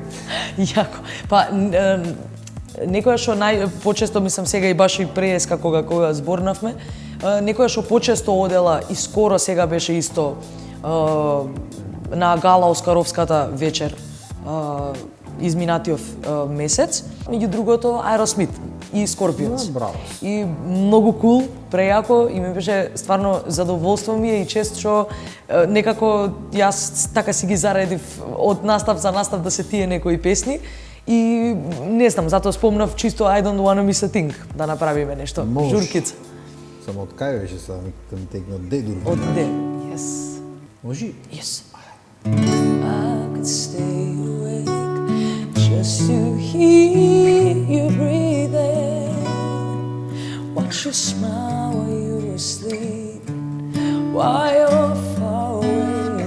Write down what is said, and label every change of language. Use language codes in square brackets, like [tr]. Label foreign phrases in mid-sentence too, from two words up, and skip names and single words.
[mk] Јако. Па, некоја што почесто, мислам сега и баш и преска кога зборнавме, некоја што почесто одела и скоро сега беше исто на гала Оскаровската вечер изминатиот месец, меѓу другото Aerosmith и Scorpions. И многу кул, прејако и ми беше стварно задоволство ми е и чест што некако јас така си ги заредив од настав за настав да се тие некои песни и не знам, затоа спомнав чисто I don't wanna miss a thing да направиме нешто. Журкица. Само од кај беше сега да ми текне од Д дур. Од Д, yes. Може? [en] Yes. I could stay awake just to hear you breathing, watch you smile while you were asleep, while you're far away.